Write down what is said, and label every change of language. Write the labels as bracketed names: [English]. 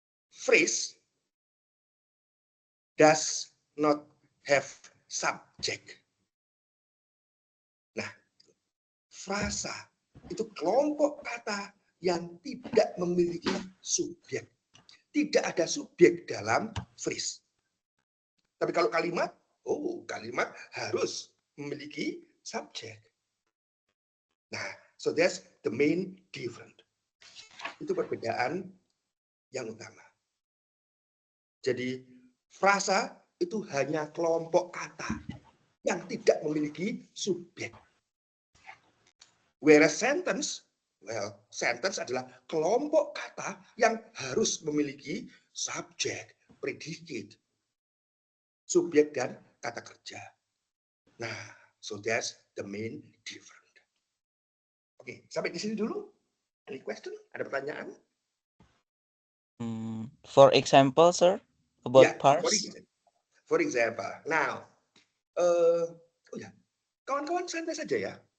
[English] Phrase does not have subject. [Indonesian] Nah, frasa itu kelompok kata yang tidak memiliki subjek. Tidak ada subjek dalam phrase. Tapi kalau kalimat, kalimat harus memiliki subjek. [English] Nah, so that's the main difference. [Indonesian] Itu perbedaan yang utama. Jadi frasa itu hanya kelompok kata yang tidak memiliki subjek. [English] Whereas sentence, sentence [Indonesian] adalah kelompok kata yang harus memiliki subjek, predicate, subjek dan kata kerja. [English] Nah, so that's the main difference. [Indonesian] Oke, sampai di sini dulu. [English] Any question? [Indonesian] Ada pertanyaan? [English] For example, sir, about [Indonesian] Ya, [English] parse. for example. Now, [Indonesian] kawan-kawan santai saja ya.